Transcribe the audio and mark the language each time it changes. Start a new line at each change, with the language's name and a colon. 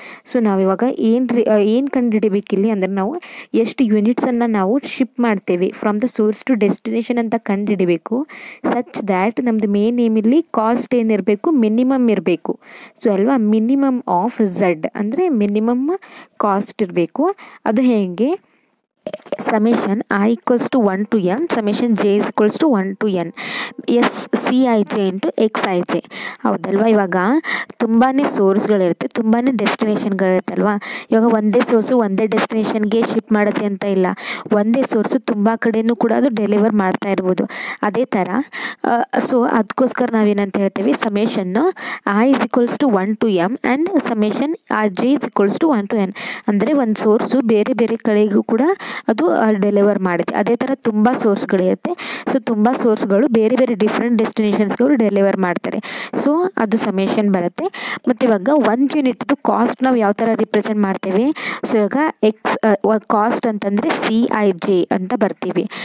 Kannada: So ನಾವಿವಾಗ ಏನು ಕಂಡುಹಿಡಿಬೇಕಿಲ್ಲಿ ಅಂದರೆ, ನಾವು ಎಷ್ಟು ಯೂನಿಟ್ಸನ್ನು ನಾವು ಶಿಪ್ ಮಾಡ್ತೇವೆ
English: from the source to destination
Kannada: ಅಂತ ಕಂಡುಹಿಡಿಬೇಕು. ಸಚ್ ದ್ಯಾಟ್ ನಮ್ಮದು ಮೇನ್ ಏಮಿಲ್ಲಿ ಕಾಸ್ಟ್ ಏನಿರಬೇಕು, ಮಿನಿಮಮ್ ಇರಬೇಕು. ಸೊ ಅಲ್ವಾ, ಮಿನಿಮಮ್ ಆಫ್ Z ಅಂದರೆ ಮಿನಿಮಮ್ ಕಾಸ್ಟ್ ಇರಬೇಕು. ಅದು ಹೇಗೆ,
English: summation I equals to 1 to M, summation J is equals to 1 to N, CIJ into XIJ.
Kannada: ಹೌದಲ್ವಾ, ಇವಾಗ ತುಂಬಾ ಸೋರ್ಸ್ಗಳಿರುತ್ತೆ, ತುಂಬಾ ಡೆಸ್ಟಿನೇಷನ್ಗಳಿರುತ್ತಲ್ವಾ. ಇವಾಗ ಒಂದೇ ಸೋರ್ಸು ಒಂದೇ ಡೆಸ್ಟಿನೇಷನ್ಗೆ ಶಿಪ್ ಮಾಡುತ್ತೆ ಅಂತ ಇಲ್ಲ, ಒಂದೇ ಸೋರ್ಸು ತುಂಬ ಕಡೆಯೂ ಕೂಡ ಅದು ಡೆಲಿವರ್ ಮಾಡ್ತಾ ಇರ್ಬೋದು. ಅದೇ ಥರ ಸೊ ಅದಕ್ಕೋಸ್ಕರ ನಾವೇನಂತ ಹೇಳ್ತೇವೆ,
English: ಸಮೇಷನ್ನು I is equals to 1 to M and summation J is equals to 1 to N.
Kannada: ಅಂದರೆ ಒಂದು ಸೋರ್ಸು ಬೇರೆ ಬೇರೆ ಕಡೆಗೂ ಕೂಡ ಅದು ಡೆಲಿವರ್ ಮಾಡುತ್ತೆ. ಅದೇ ಥರ ತುಂಬ ಸೋರ್ಸ್ಗಳಿರುತ್ತೆ. ಸೊ ತುಂಬ ಸೋರ್ಸ್ಗಳು ಬೇರೆ ಬೇರೆ ಡಿಫ್ರೆಂಟ್ ಡೆಸ್ಟಿನೇಷನ್ಸ್ಗಳು ಡೆಲಿವರ್ ಮಾಡ್ತಾರೆ. ಸೊ ಅದು ಸಮೇಷನ್ ಬರುತ್ತೆ. ಮತ್ತು ಇವಾಗ 1 ಯೂನಿಟ್ದು ಕಾಸ್ಟ್ ನಾವು ಯಾವ ಥರ ರಿಪ್ರೆಸೆಂಟ್ ಮಾಡ್ತೇವೆ, ಸೊ ಇವಾಗ ಕಾಸ್ಟ್ ಅಂತಂದರೆ CIJ ಅಂತ ಬರ್ತೀವಿ.